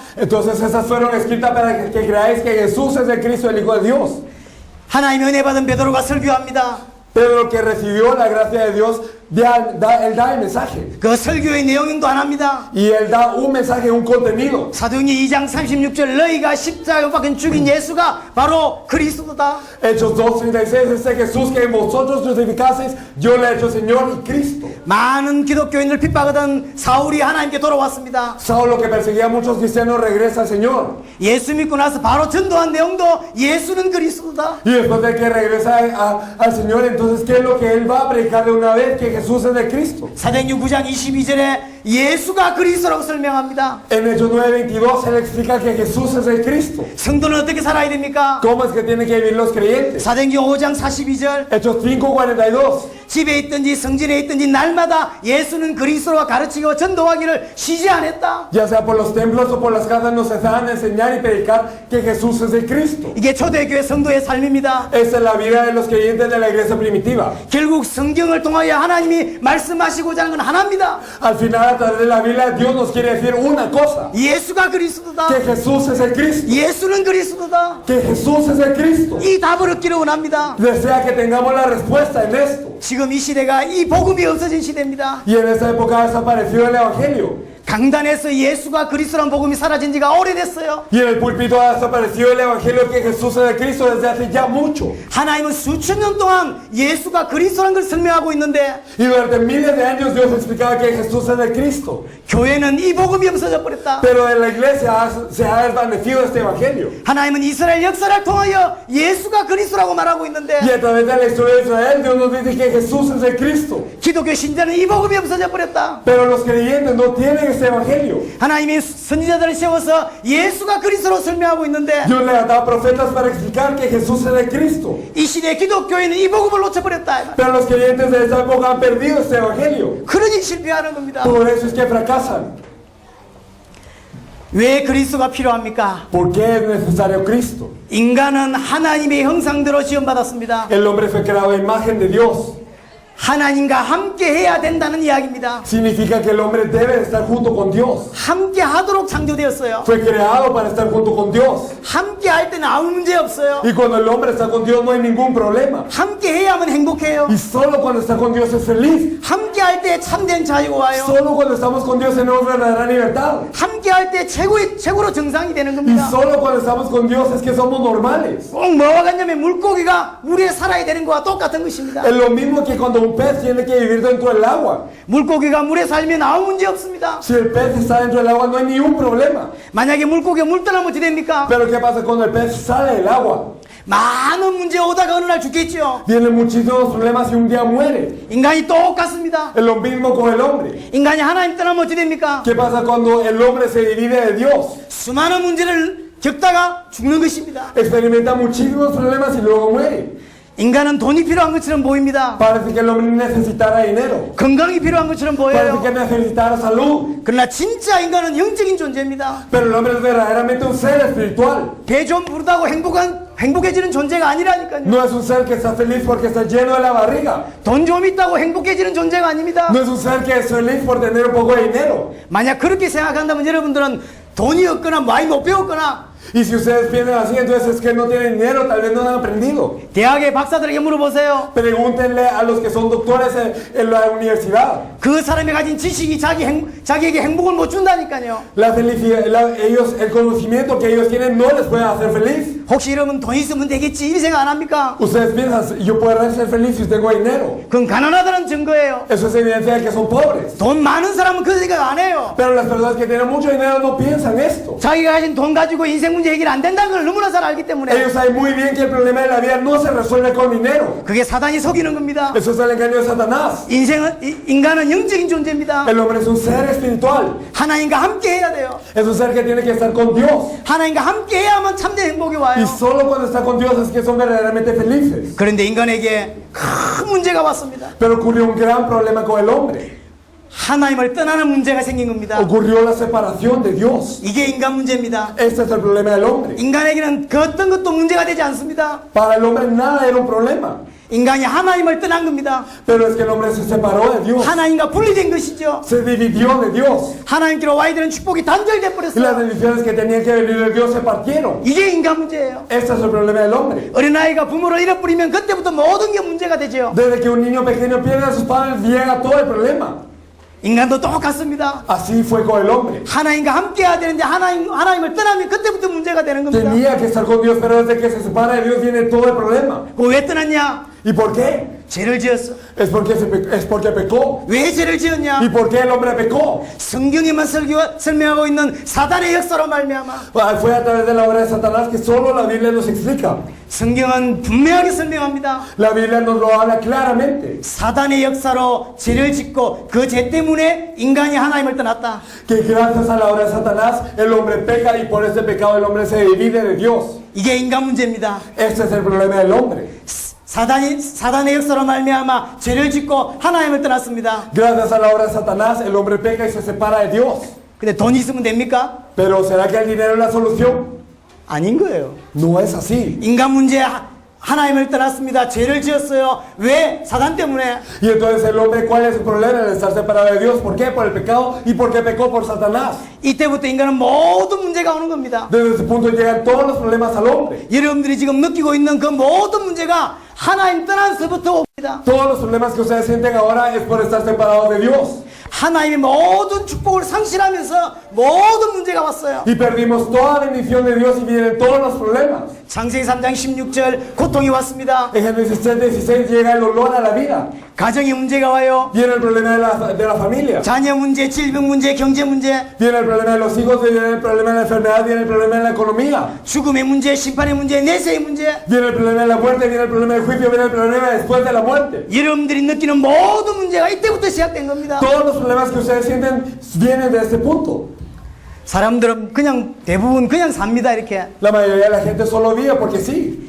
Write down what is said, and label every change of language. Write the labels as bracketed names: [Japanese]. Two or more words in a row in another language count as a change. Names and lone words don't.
[Spanish] Entonces esas fueron escritas para que creáis que Jesús es el Cristo, el Hijo de Dios. [Korean] 하나님의 은혜 받은 베드로가 설교합니다. [Spanish] Pedro, que recibió la gracia de Dios, él da el mensaje. [Korean] 그 설교의 내용도 안 합니다. [Spanish] Y él da un mensaje, un contenido. [Korean] 사도행전 2장 36절 너희가 십자가에 못 박힌 죽인 예수가 바로 그리스도다. [Spanish] Hechos 2:36 dice Jesús que vosotros crucificasteis, yo le he hecho Señor y Cristo. [Korean] 많은 기독교인을 핍박하던 사울이 하나님께 돌아왔습니다. [Spanish] Saulo, que perseguía a muchos cristianos, regresa al Señor. [Korean] 예수 믿고 나서 바로 전도한 내용도 예수는 그리스도다. [Spanish] Y después de que regresa al Señor, entonces, ¿qué es lo que él va a predicar de una vez? Que Jesús es de Cristo. [Korean] 사도행전 9장 22절에 예수가 그리스도라고 설명합니다. [Spanish] En Hechos 9:22 él explica que Jesús es el Cristo. [Korean] 성도는 어떻게 살아야 됩니까? [Spanish] ¿Cómo es que tienen que vivir los creyentes? [Korean] 사도행전 5장 42절 [Spanish] Hechos 5:42. [Korean] 집에 있든지 성전에 있든지 날마다 예수는 그리스도와 가르치고 전도하기를 쉬지 않았다. [Spanish] Ya sea por los templos o por las casas, nos dejaban enseñar y predicar que Jesús es el Cristo. [Korean] 이게 초대교회 성도의 삶입니다. [Spanish] Esa es la vida de los creyentes de la iglesia primitiva. [Korean] 결국 성경을 통하여 하나님이 말씀하시고자 하는 건 하나입니다. [Spanish] Al final, a través de la Biblia, Dios nos quiere decir una cosa: [Korean] 예수가 그리스도다. [Spanish] que Jesús es el Cristo. [Korean] 예수는 그리스도다. [Spanish] Que Jesús es el Cristo. [Korean] 이 답을 얻기를 원합니다. [Spanish] Desea que tengamos la respuesta en esto. [Korean] 지금 이 시대가 이 복음이 없어진 시대입니다. [Spanish] Y en esa época desapareció el Evangelio. [Korean] 강단에서 예수가 그리스도라는 복음이 사라진 지가 오래됐어요. [Spanish] Y en el púlpito ha desaparecido el Evangelio que Jesús es el Cristo desde hace ya mucho. [Korean] 하나님은 수천 년 동안 예수가 그리스도라는 걸 설명하고 있는데 [Spanish] Y durante miles de años Dios explicaba que Jesús es el Cristo. [Korean] 교회는 이 복음이 없어져 버렸다. [Spanish] Pero en la iglesia se ha desvanecido este Evangelio. [Korean] 하나님은 이스라엘 역사를 통하여 예수가 그리스도라고 말하고 있는데 [Spanish] Y a través de la historia de Israel, Dios nos dice que Jesús es el Cristo. [Korean] 기독교 신자는 이 복음이 없어져 버렸다. [Spanish] Pero los creyentes no tienen ese Evangelio. [Korean] 하나님이 선지자들을 세워서 예수가 그리스도로 설명하고 있는데 [Spanish] Dios le ha dado profetas para explicar que Jesús es el Cristo. [Korean] 이 시대 기독교인은 이 복음을 놓쳐버렸다. [Spanish] Pero los creyentes de esa época han perdido este Evangelio. [Korean] 그러니 실패하는 겁니다. [Spanish] Por eso es que fracasan. [Korean] 왜 그리스도가 필요합니까? [Spanish] ¿Por qué es necesario Cristo? [Korean] 인간은 하나님의 형상대로 지음받았습니다. [Spanish] El hombre fue creado a imagen de Dios. [Korean] 하나님과 함께 해야 된다는 이야기입니다. [Spanish] Significa que el hombre debe estar junto con Dios. [Korean] 함께 하도록 창조되었어요. [Spanish] Fue creado para estar junto con Dios. [Korean] 함께 할 때는 아무 문제 없어요. [Spanish] Y cuando el hombre está con Dios no hay ningún problema. [Korean] 함께 해야만 행복해요. [Spanish] Y solo cuando está con Dios es feliz. [Korean] 함께 할 때 참된 자유가 와요. [Spanish] Solo cuando estamos con Dios tenemos verdadera libertad. [Korean] 함께 할 때 최고로 정상이 되는 [Spanish] Y [Korean] 겁니다. [Spanish] solo cuando estamos con Dios es que somos normales. [Korean] 꼭 뭐와 같냐면 물고기가 물에 살아야 되는 거와 똑같은 것입니다. [Spanish] Es lo mismo que cuando un pez tiene que vivir dentro del agua. [Korean] 물고기가 물에 살면 아무 문제 없습니다. [Spanish] Si el pez está dentro del agua no hay ningún problema. [Korean] 만약에 물고기가 물 떠나면 어떻게 됩니까? [Spanish] Pero ¿qué pasa cuando el pez sale del agua? [Korean] 많은 문제 오다가 어느 날 죽겠죠. [Spanish] Tiene muchísimos problemas y un día muere. [Korean] 인간이 똑같습니다. [Spanish] Es lo mismo con el hombre. [Korean] 인간이 하나님 떠나면 어떻게 됩니까? [Spanish] ¿Qué pasa cuando el hombre se divide de Dios? [Korean] 수많은 문제를 겪다가 죽는 것입니다. [Spanish] Experimenta muchísimos problemas y luego muere. [Korean] 인간은 돈이 필요한 것처럼 보입니다. [Spanish] Parece que el hombre necesitara dinero. [Korean] 건강이 필요한 것처럼 [Spanish] Parece [Korean] 보여요. [Spanish] que necesitara salud. [Korean] 그러나 진짜 인간은 영적인 존재입니다. [Spanish] Pero el hombre es verdaderamente un ser espiritual. [Korean] 배 좀 부르다고 행복해지는 존재가 아니라니까요. [Spanish] No es un ser que está feliz porque está lleno de la barriga. [Korean] 돈 좀 있다고 행복해지는 존재가 아닙니다. [Spanish] No es un ser que es feliz por tener un poco de dinero. [Korean] 만약 그렇게 생각한다면 여러분들은 돈이 없거나 많이 못 배웠거나 [Spanish] Y si ustedes piensan así, entonces es que no tienen dinero, tal vez no han aprendido. [Korean] 대학의 박사들에게 물어보세요. [Spanish] Pregúntenle a los que son doctores en la universidad. [Korean] 그 사람이 가진 지식이 자기에게 행복을 못 준다니까요. [Spanish] La felicidad, el conocimiento que ellos tienen no les puede hacer feliz. [Korean] 혹시 여러분 돈 있으면 되겠지 이 생각 안 합니까? [Spanish] Ustedes piensan, yo puedo ser feliz si tengo dinero. [Korean] 그건 가난하다는 증거예요. [Spanish] Eso es evidencia de que son pobres. [Korean] 돈 많은 사람은 그 생각 안 해요. [Spanish] Pero las personas que tienen mucho dinero no piensan esto. [Korean] 자기가 가진 돈 가지고 인생 문제 해결 안 된다는 걸 너무나 잘 알기 때문에 [Spanish] Ellos saben muy bien que el problema de la vida no se resuelve con dinero. [Korean] 그게 사단이 속이는 겁니다. [Spanish] Eso es el engaño de Satanás. [Korean] 인간은 영적인 존재입니다. [Spanish] El hombre es un ser espiritual. [Korean] 하나님과 함께 해야 돼요. [Spanish] Es un ser que tiene que estar con Dios. [Korean] 하나님과 함께 해야만 참된 행복이 [Spanish] Y [Korean] 와요. [Spanish] solo cuando está con Dios es que son verdaderamente felices. [Korean] 그런데 인간에게 큰 문제가 왔습니다. [Spanish] Pero ocurrió un gran problema con el hombre. [Korean] 하나님을 떠나는 문제가 생긴 겁니다. [Spanish] Ocurrió la separación de Dios. [Korean] 이게 인간 문제입니다. [Spanish] Este es el problema del hombre. [Korean] 인간에게는 그 어떤 것도 문제가 되지 않습니다. [Spanish] Para el hombre nada era un problema. [Korean] 인간이 하나님을 떠난 겁니다. [Spanish] Pero es que el hombre se separó de Dios. [Korean] 하나님과 분리된 것이죠. [Spanish] Se dividió de Dios. [Korean] 하나님께로 와야 되는 축복이 단절돼 [Spanish] Y las [Korean] 버렸어요. [Spanish] bendiciones que tenían que venir de Dios se partieron. [Korean] 이게 인간 문제예요. [Spanish] Este es el problema del hombre. [Korean] 어린아이가 부모를 잃어버리면 그때부터 모든 게 문제가 되죠. [Spanish] Desde que un niño pequeño pierde a sus padres, llega todo el problema. [Korean] 인간도 똑같습니다. [Spanish] Así fue con el hombre. [Korean] 하나님과 함께 해야 되는데 하나님을 떠나면 그때부터 문제가 되는 겁니다. [Spanish] Tenía que estar con Dios, pero desde que se separa de Dios viene todo el problema. [Korean] 왜 떠났냐? [Spanish] ¿Y por qué? [Korean] 죄를 지었어. [Spanish] Es porque pecó. [Korean] 왜 죄를 지었냐? [Spanish] ¿Y por qué el hombre pecó? [Korean] 성경에만 설명하고 있는 사단의 역사로 말미암아. [Spanish] Fue a través de la obra de Satanás que solo la Biblia nos explica. [Korean] 성경은 분명하게 설명합니다. [Spanish] La Biblia nos lo habla claramente. [Korean] 사단의 역사로 죄를 짓고 그 죄 때문에 인간이 하나님을 떠났다. [Spanish] Que gracias a la obra de Satanás el hombre peca y por ese pecado el hombre se divide de Dios. [Korean] 이게 인간 문제입니다. [Spanish] Este es el problema del hombre. [Korean] 사단의 역사로 말미암아 죄를 짓고 하나님을 떠났습니다. [Spanish] Gracias a la obra de Satanás el hombre peca y se separa de Dios. [Korean] 근데 돈이 있으면 됩니까? [Spanish] Pero ¿será que el dinero es la solución? [Korean] 아닌 거예요. [Spanish] No es así. [Korean] 인간 문제 하나님을 떠났습니다. 죄를 지었어요. 왜? 사단 때문에. [Spanish] Y entonces el hombre, ¿cuál es su problema? El estar separado de Dios. ¿Por qué? Por el pecado y porque pecó por Satanás. [Korean] 이때부터 인간은 모든 문제가 오는 겁니다. [Spanish] Desde ese punto llegan todos los problemas al hombre. [Korean] 여러분들이 지금 느끼고 있는 그 모든 문제가 하나님 떠나서부터 옵니다. [Spanish] Todos los problemas que ustedes sienten ahora es por estar separados de Dios. [Korean] 하나님의 모든 축복을 상실하면서 모든 문제가 왔어요. [Spanish] Y perdimos toda bendición de Dios y vienen todos los problemas. [Korean] 창세기 3장 16절 고통이 왔습니다. [Spanish] En Génesis 3:16 llega el olor a la vida. [Korean] 가정의 문제가 와요. [Spanish] Viene el problema de la familia. [Korean] 자녀 문제, 질병 문제, 경제 문제, [Spanish] Viene el problema de los hijos, viene el problema de la enfermedad, viene el problema de la economía. [Korean] 죽음의 문제, 심판의 문제, 내세의 문제. [Spanish] Viene el problema de la muerte, viene el problema del juicio, viene el problema después de la muerte. [Korean] 여러분들이 느끼는 모든 문제가 이때부터 시작된 겁니다. [Spanish] Todos los problemas que ustedes sienten vienen de este punto. [Korean] 사람들은 그냥 대부분 그냥 삽니다. 이렇게 [Spanish] La mayoría de la gente solo vive porque sí.